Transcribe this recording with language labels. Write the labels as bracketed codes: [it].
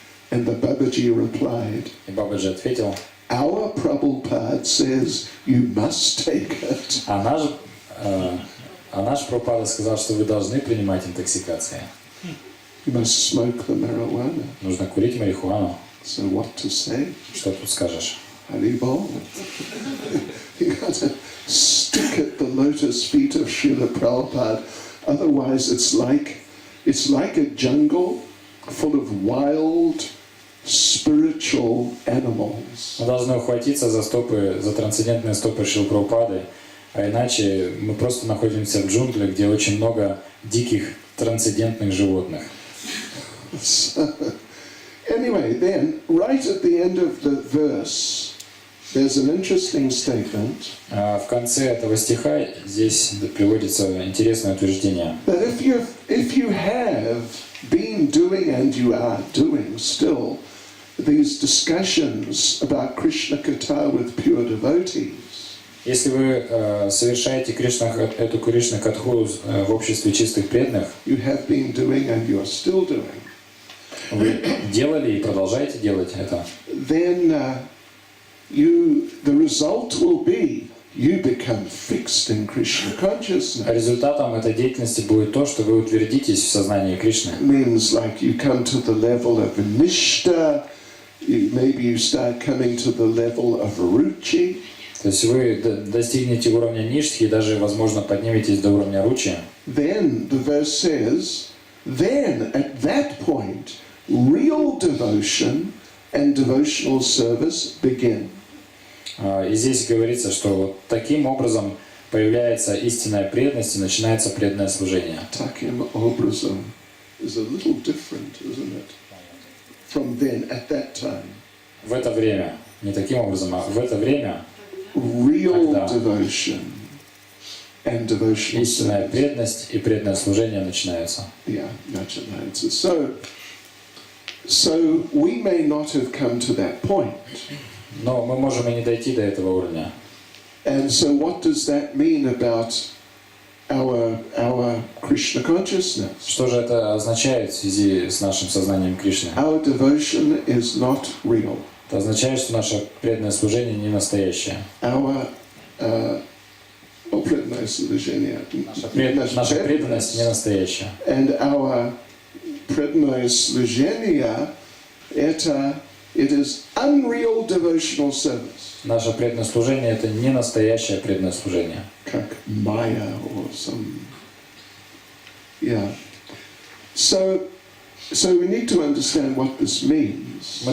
[en] And the Babaji replied, [ru] И бабаджи ответил, [en] "Our Prabhupada says you must take it." [ru] а наш Прабхупада сказал, что вы должны принимать интоксикации. [en] You must smoke the marijuana. [ru] Нужно курить марихуану. [en] So what to say? [ru] Что тут скажешь? [en] Haribol. You got to stick at the lotus feet of Srila Prabhupada. Otherwise it's like a jungle full of wild spiritual animals. [ru] Мы должны ухватиться за трансцендентные стопы Шрилы Прабхупады, а иначе мы просто находимся в джунглях, где очень много диких трансцендентных животных. [en] So, anyway, then, right at the end of the verse, there's an interesting statement [ru] А в конце этого стиха здесь приводится интересное утверждение. [en] that if you have been doing and you are doing still these discussions about Krishna Katha with pure devotees, [ru] Если вы совершаете эту Кришна Катху в обществе чистых преданных, [en] you have been doing and you are still doing, [ru] вы делали и продолжаете делать это, [en] then the result will be you become fixed in Krishna consciousness. [ru] результатом этой деятельности будет то, что вы утвердитесь в сознании Кришны. [en] It means like you come to the level of nishta, maybe you start coming to the level of ruchi. [ru] То есть вы достигнете уровня ништхи и даже, возможно, подниметесь до уровня ручи. [en] Then the verse says, then at that point, real devotion and devotional service begin. [ru] И здесь говорится, что вот таким образом появляется истинная преданность и начинается преданное служение. Takim obrazam [en] is a little different, isn't it? From then, at that time. [ru] В это время, не таким образом, а в это время [en] Real [ru] Тогда [en] devotion and devotional [ru] истинная [en] service. [ru] преданность и преданное служение начинаются. [en] Yeah, [ru] начинается. [en] So we may not have come to that point. [ru] Но мы можем и не дойти до этого уровня. [en] And so what does that mean about our Krishna consciousness? [ru] Что же это означает в связи с нашим сознанием Кришны? [en] Our devotion is not real. [ru] это означает, что наше преданное служение не настоящее. Our преданное служение, Наша преданность не настоящая. [en] and our [ru] преданное служение, [en] it is unreal devotional service. [ru] Наше преданное служение это не настоящее преданное служение. Как [en] Maya or some, yeah. So we need to understand what this means.